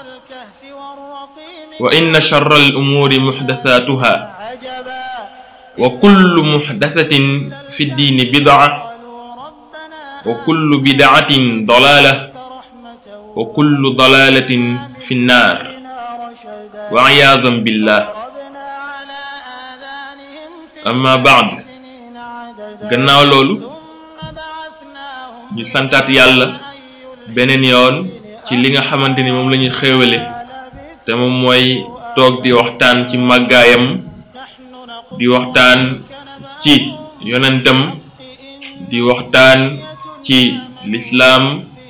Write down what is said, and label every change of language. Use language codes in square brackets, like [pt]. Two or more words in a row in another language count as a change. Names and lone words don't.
[ar] وإن شر الأمور محدثاتها، وكل محدثة في الدين بدعة، وكل بدعة ضلالة، وكل ضلالة في النار وعياذا بالله. أما بعد، [wo] gannaaw loolu ñu santaat yàlla beneen yoon ci li nga xamante ni moom la ñuy xéewale te moom mooy toog di waxtaan ci màggaayam, di waxtaan ci yonentam, di waxtaan ci lislaam,